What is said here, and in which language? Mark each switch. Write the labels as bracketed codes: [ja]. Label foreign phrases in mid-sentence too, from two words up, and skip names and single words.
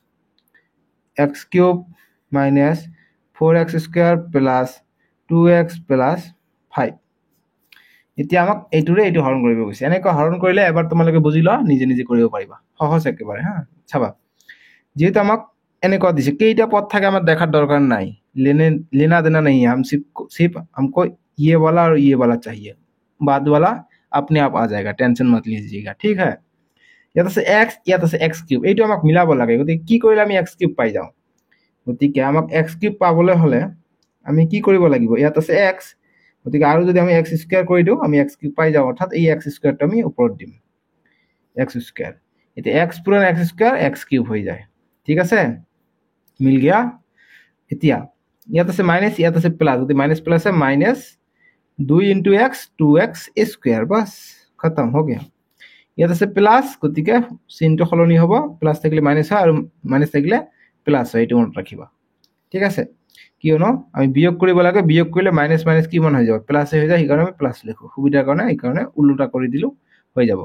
[as] x³ - 4x² + 2x + 5। এতিয়া আমাক এইটোৰে এইটো হৰণ কৰিব কৈছে। এনেকৈ হৰণ কৰিলে এবাৰ তোমালোকে বুজি লোৱা, নিজে নিজে কৰিব পাৰিবা, সহজ একেবাৰে। হা, চাবা, যেহেতু আমাক এনেকুৱা দিছে, কেইটা পদ থাকে আমার দেখার দরকার নাই, [hi] लेना देना नहीं है, हम सिर्फ हमको ये वाला और ये वाला चाहिए, बाद वाला अपने आप आ जाएगा, टेंशन मत लीजिएगा। ठीक है, [as] ইয়াত আছে x, ইয়াত আছে x³, এইটো আমাক মিলাব লাগে। গতিকে কি কৰিলে আমি x³ পাই যাওঁ? গতিকে আমাক x³ পাবলৈ হ'লে আমি কি কৰিব লাগিব? ইয়াত আছে x, গতিকে আৰু যদি আমি x² কৰি দিওঁ, আমি x³ পাই যাওঁ, অৰ্থাৎ এই x² আমি ওপৰত দিম, x²। এতিয়া x পূৰণ x² x³ হৈ যায়। ঠিক আছে, [hi] मिल गया। [as] এতিয়া ইয়াত আছে মাইনাস, ইয়াত আছে প্লাস, যদি মাইনাস প্লাস है -2 × x 2x², [hi] बस खतम हो गया। [as] ইয়াত আছে প্লাস, গতিকে চিহ্নটো সলনি হ'ব, প্লাস থাকিলে মাইনাস হয় আৰু মাইনাস থাকিলে প্লাস হয়, এইটো মনত ৰাখিবা। ঠিক আছে, কিয়নো আমি বিয়োগ কৰিব লাগে, বিয়োগ কৰিলে মাইনাস মাইনাস কিমান হৈ যাব? প্লাস হৈ যায়, সেইকাৰণে আমি প্লাস লিখো, সুবিধাৰ কাৰণে এইকাৰণে উল্টা কৰি দিলো, হৈ যাব।